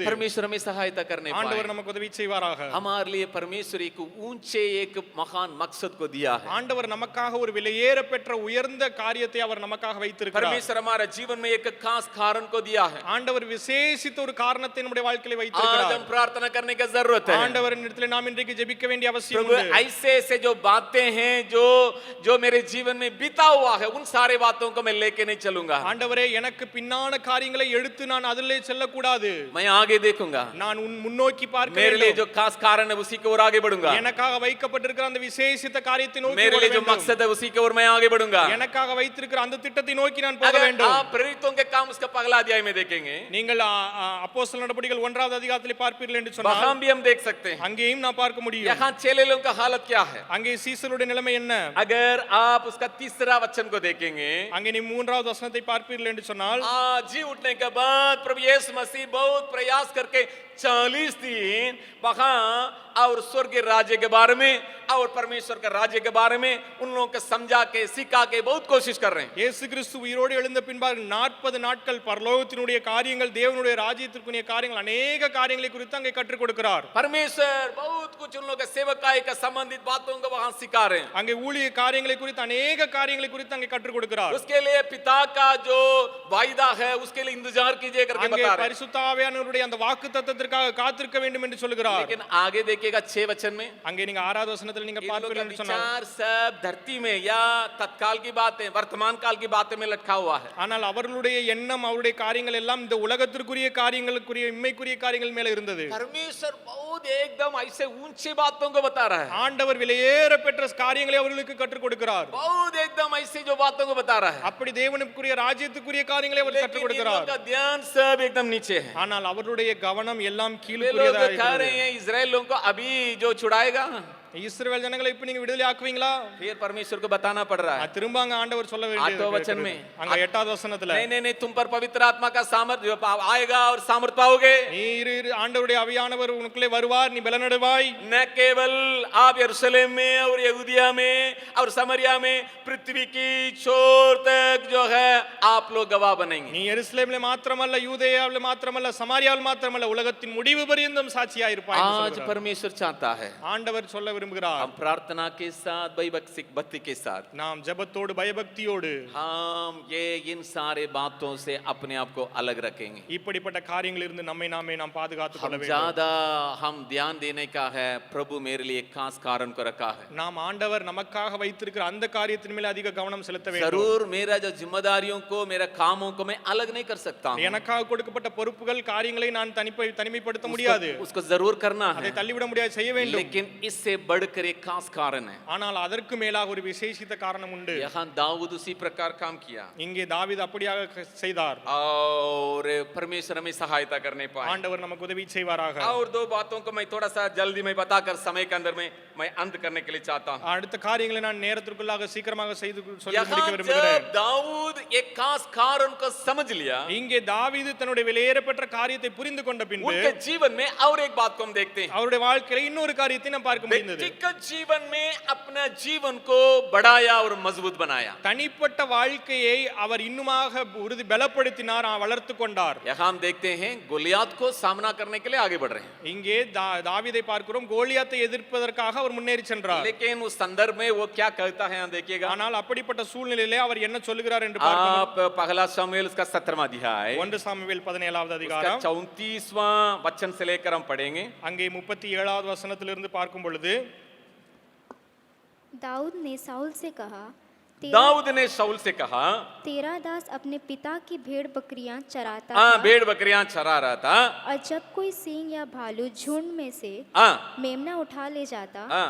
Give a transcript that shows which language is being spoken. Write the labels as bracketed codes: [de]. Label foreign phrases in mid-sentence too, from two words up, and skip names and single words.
[hi] परमेश्वर हमें सहायता करने [ta] ஆண்டவர் [hi] पाए। [ta] நமக்கு உதவி செய்வாராக. [hi] हमारे लिए परमेश्वर एक ऊंचे एक महान मकसद को दिया है। [ta] ஆண்டவர் நமக்காக ஒரு விலையேற பெற்ற உயர்ந்த காரியத்தை அவர் நமக்காக வைத்திருக்கிறார். [hi] परमेश्वर हमारे जीवन में एक खास कारण को दिया है। [ta] ஆண்டவர் விசேஷித்த ஒரு காரணத்தை நம்முடைய வாழ்க்கையில [hi] आज [ta] வைத்திருக்கிறார். [hi] हम प्रार्थना करने की जरूरत है। [ta] ஆண்டவரின் இடத்திலே நாம் இன்றைக்கு ஜெபிக்க வேண்டிய அவசியம் [hi] प्रभु [ta] உண்டு. [hi] ऐसे ऐसे जो बातें हैं जो मेरे जीवन में बीता हुआ है, उन सारे बातों को मैं लेके नहीं चलूंगा। [ta] ஆண்டவரே எனக்கு பின்னான காரியங்களை எடுத்து நான் அதிலே செல்லக்கூடாது. [hi] मैं आगे देखूंगा, [ta] நான் உன் முன்னோக்கி பார்க்க [hi] मेरे लिए [ta] வேண்டும். [hi] जो खास कारण है उसी की ओर आगे बढ़ूंगा, [ta] எனக்காக வைக்கப்பட்டிருக்கிற அந்த விசேஷித்த காரியத்தை நோக்கி [hi] मेरे [ta] ஓட [hi] लिए जो [ta] வேண்டும். [hi] मकसद है उसी की ओर मैं आगे बढ़ूंगा। [ta] எனக்காக வைத்திருக்கிற அந்த திட்டத்தை நோக்கி நான் போக [hi] अगर [ta] வேண்டும். [hi] आप प्रेरितों के काम उसका पगला अध्याय में देखेंगे, [ta] நீங்கள் அப்போஸ்தலர் நடபடிகள் 1வது அதிகாரத்திலே பார்ப்பீர்கள் என்று சொன்னால் [hi] वहां भी हम देख सकते हैं। [ta] அங்கேயும் நான் பார்க்க முடியும். [hi] यहाँ चेले लोग चेलों का हालत क्या है? [ta] அங்கே சீசருடைய நிலைமை என்ன? [hi] अगर आप उसका तीसरा वचन को देखेंगे, [ta] அங்கே நீ மூன்றாவது வசனத்தை பார்ப்பீர்கள் என்று சொன்னால், [hi] जी उठने के बाद प्रभु यीशु मसीह बहुत प्रयास करके 40 दिन वहां और स्वर्ग के राज्य के बारे में और परमेश्वर के राज्य के बारे में उन लोगों को समझा के सिखा के बहुत कोशिश कर रहे हैं. [ta] இயேசு கிறிஸ்து உயிரோடு எழுந்த பின்பாக 40 நாட்கள் பரலோகத்தினுடைய காரியங்கள், தேவனுடைய ராஜ்யத்திற்குரிய காரியங்கள், अनेक காரியங்களை குறித்து அங்கே கற்றுக் கொடுக்கிறார். [hi] परमेश्वर बहुत कुछ उन लोगों के सेवकाई का संबंधित बातों को वहां सिखा रहे हैं. [ta] அங்கே ஊழிய காரியங்களை குறித்து अनेक காரியங்களை குறித்து அங்கே கற்றுக் கொடுக்கிறார். [hi] उसके लिए पिता का जो वायदा है उसके लिए इंतजार कीजिए करके [ta] அங்கே [hi] बता रहे हैं. [ta] பரிசுத்த ஆவியானவருடைய அந்த வாக்குத்தத்தத்திற்காக காத்திருக்க வேண்டும் என்று சொல்கிறார். [hi] लेकिन आगे देखिएगा 6 वचन में [ta] அங்கே நீங்க 6வது வசனத்தில் நீங்க [hi] इन लोगों [ta] பார்ப்பீர்கள் [hi] का [ta] என்று சொன்னார். [hi] विचार सब धरती में या तत्काल की बातें, वर्तमान काल की बातें में लटका हुआ है. [ta] ஆனால் அவர்களுடைய எண்ணம், அவருடைய காரியங்கள் எல்லாம் இந்த உலகத்திற்குரிய காரியங்களுக்குரிய இம்மைக்குரிய காரியங்கள் மேல இருந்தது. [hi] परमेश्वर बहुत एकदम ऐसे ऊंची बातों को बता रहा है. [ta] ஆண்டவர் விலையேற பெற்ற காரியங்களை அவர்களுக்கு கற்றுக் கொடுக்கிறார். [hi] बहुत एकदम ऐसी जो बातों को बता रहा है. [ta] அப்படி தேவனுக்குரிய ராஜ்யத்துக்குரிய காரியங்களை அவர் கற்றுக் [hi] लेकिन इन [ta] கொடுக்கிறார். [hi] लोगों का ध्यान सब एकदम नीचे है. [ta] ஆனால் அவருடைய கவனம் எல்லாம் [hi] वे लोग [ta] கீழ்க்குரியதா [hi] कह [ta] இருக்கிறது. [hi] रहे हैं इजराइल लोगों को अभी जो छुड़ाएगा, [ta] இஸ்ரவேல் ஜனங்களை இப்ப நீங்க விடுதலை ஆக்குவீங்களா? [hi] फिर परमेश्वर को बताना पड़ रहा है. [ta] திரும்ப அங்க ஆண்டவர் சொல்ல [hi] आठवें वचन [ta] வேண்டியது [hi] में [ta] அங்க 8வது வசனத்துல, [hi] नहीं तुम पर पवित्र आत्मा का सामर्थ्य आएगा और सामर्थ पाओगे. [ta] நீர் ஆண்டவருடைய ஆவியானவர் உனக்குள்ளே வருவார், நீ பலனடைவாய். [hi] न केवल आप यरूशलेम में और यहूदिया में और समरिया में, पृथ्वी की छोर तक जो है आप लोग गवाह बनेंगे. [ta] நீ எருசலேமிலே மாத்திரமல்ல, யூதேயாவிலே மாத்திரமல்ல, சமாரியாவில் மாத்திரமல்ல, உலகத்தின் முடிவு பரியந்தம் சாட்சியா இருப்பாய் என்று [hi] आज [ta] சொல்கிறார். [hi] परमेश्वर चाहता है [ta] ஆண்டவர் சொல்ல விரும்புகிறார், [hi] हम प्रार्थना के साथ भक्ति के साथ [ta] நாம் ஜெபத்தோடு பயபக்தியோடு [hi] हम ये इन सारे बातों से अपने आप को अलग रखेंगे. [ta] இப்படிப்பட்ட காரியங்களிலிருந்து நம்மை நாமே நாம் பாதுகாத்துக் கொள்ள [hi] हम [ta] வேண்டும். [hi] ज्यादा हम ध्यान देने का है, प्रभु मेरे लिए एक खास कारण को रखा है. [ta] நாம் ஆண்டவர் நமக்காக வைத்திருக்கிற அந்த காரியத்தின் மேல் அதிக கவனம் செலுத்த வேண்டும். [hi] जरूर मेरा जो जिम्मेदारियों को, मेरा कामों को मैं अलग नहीं कर सकता हूं. [ta] எனக்காக கொடுக்கப்பட்ட பொறுப்புகள், காரியங்களை நான் தனிமைப்படுத்த முடியாது. [hi] उसको जरूर करना [ta] அதை [hi] है, [ta] தள்ளிவிட முடியாது, செய்ய வேண்டும். [hi] लेकिन इससे बढ़कर एक खास कारण है. [ta] ஆனால் அதற்கு மேலாக ஒரு விசேஷித்த காரணம் உண்டு. [hi] यहाँ दाऊद उसी प्रकार काम किया [ta] இங்கே தாவீது அப்படியாக செய்தார். [hi] और परमेश्वर हमें सहायता करने पाए. [ta] ஆண்டவர் நமக்கு உதவி செய்வாராக. [hi] और 2 बातों को मैं थोड़ा सा जल्दी में बताकर समय के अंदर में मैं अंत करने के लिए चाहता हूं. [ta] அடுத்த காரியங்களை நான் நேரத்திற்குள்ளாக சீக்கிரமாக சொல்லி [hi] यहाँ [ta] முடிக்க விரும்புகிறேன். [hi] जब दाऊद एक खास कारण को समझ लिया, [ta] இங்கே தாவீது தன்னுடைய விலையேறப்பெற்ற காரியத்தை புரிந்து கொண்ட பின்பு [hi] उनके जीवन में और एक बात को हम देखते हैं. [ta] அவருடைய வாழ்க்கையில இன்னொரு காரியத்தை நாம் பார்க்க முடிந்தது. [hi] व्यक्तिगत जीवन में अपना जीवन को बढ़ाया और मजबूत बनाया. [ta] தனிப்பட்ட வாழ்க்கையை அவர் இன்னுமாக பலப்படுத்தினார், வளர்த்து கொண்டார். [hi] यहाँ हम देखते हैं गोलियात को सामना करने के लिए आगे बढ़ रहे हैं. [ta] இங்கே தாவீதை பார்க்கிறோம், கோலியாத்தை எதிர்ப்பதற்காக அவர் முன்னேறி சென்றார். [hi] लेकिन उस संदर्भ में वो क्या कहता है यहाँ देखिएगा. [ta] ஆனால் அப்படிப்பட்ட சூழ்நிலையிலே அவர் என்ன சொல்லுகிறார் என்று பார்க்கிறோம். [hi] आप पहला शमूएल उसका 17वां अध्याय [ta] 1 சாமுவேல் 17வது [hi] उसका [ta] அதிகாரம் [hi] 34वां वचन से लेकर हम पढ़ेंगे. [ta] அங்கே 37வது வசனத்திலிருந்து பார்க்கும் பொழுது, [hi] दाऊद ने साउल से कहा, दाऊद ने शाऊल से कहा, तेरा दास अपने पिता की भेड़ बकरियां चराता हाँ था, भेड़ बकरियां चरा रहा था, और जब कोई सींग या भालू झुंड में से हाँ मेमना उठा ले जाता, हाँ